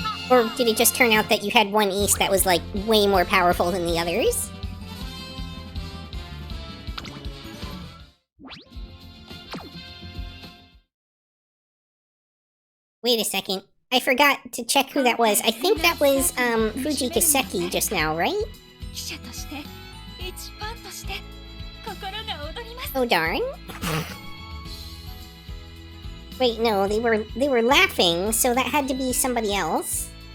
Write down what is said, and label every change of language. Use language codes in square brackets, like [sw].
[en] Or did it just turn out that you had one ace that was, like, way more powerful than the others? Wait a second. I forgot to check who that was. I think that was, Fujikaseki just now, right? [ja] 記者として一ファンとして心が躍ります。 [en] Oh darn. Wait, no, they were laughing, so that had to be somebody else.